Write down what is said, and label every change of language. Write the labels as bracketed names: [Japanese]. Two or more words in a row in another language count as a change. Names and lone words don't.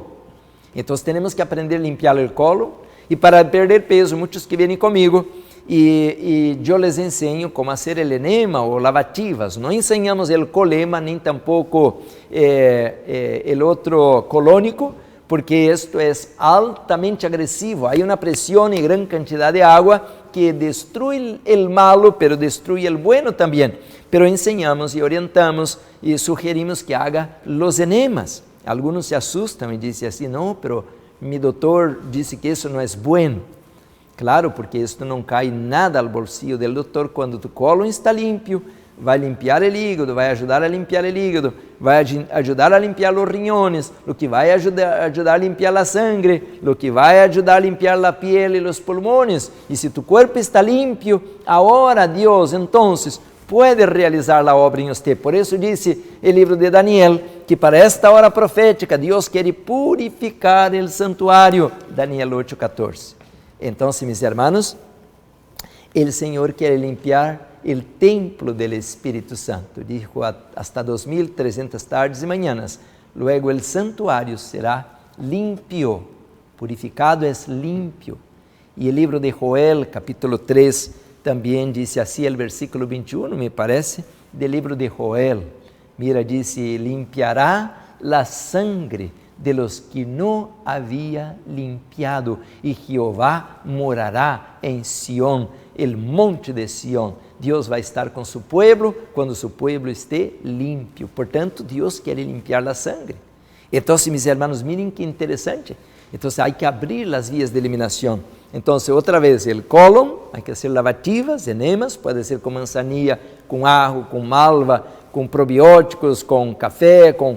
[Portuguese] Então, temos que aprender a limpar o cólon. E para perder peso, muitos que vêm comigo, e eu les ensino como fazer o enema ou lavativas. Não ensinamos o colema, nem tampouco o outro colônico, porque isto é altamente agressivo. Há uma pressão e grande quantidade de água que destrui o malo, pero destrui o bueno também. Pero ensinamos e orientamos e sugerimos que [Spanish] haga los enemas. [Portuguese] Alguns se assustam e dizem assim, não, [Spanish] pero mi [Portuguese] doutor disse que isso não é bueno. Claro, porque isto não cai nada ao bolsillo do doutor quando tu cólon está limpo. Vai limpar o hígado, vai ajudar a limpar o hígado, vai ajudar a limpar os riñones, o que vai ajudar a limpar a sangre, o que vai ajudar a limpar a piel e os pulmões. E se tu corpo está limpo, agora Deus, então, pode realizar a obra em você. Por isso disse o livro de Daniel, que para esta hora profética, Deus quer purificar o santuário. Daniel 8:14. Então, meus irmãos, o Senhor quer limpar [Spanish] el templo del Espíritu Santo. Dijo hasta 2300 tardes y mañanas. Luego el santuario será limpio. Purificado es limpio. Y el libro de Joel, capítulo 3, también dice así el versículo 21, me parece, del libro de Joel. Mira, dice, limpiará la sangre de los que no había limpiado, y Jehová morará en Sión, el monte de Sión. [Portuguese] Deus vai estar com seu povo quando seu povo esteja limpo. Portanto, Deus quer limpar a sangre. Então, meus irmãos, miren que interessante. Então, há que abrir as vias de eliminação. Então, outra vez, o cólon, há que fazer lavativas, enemas, pode ser com manzanilla, com ajo, com malva, com probióticos, com café, com...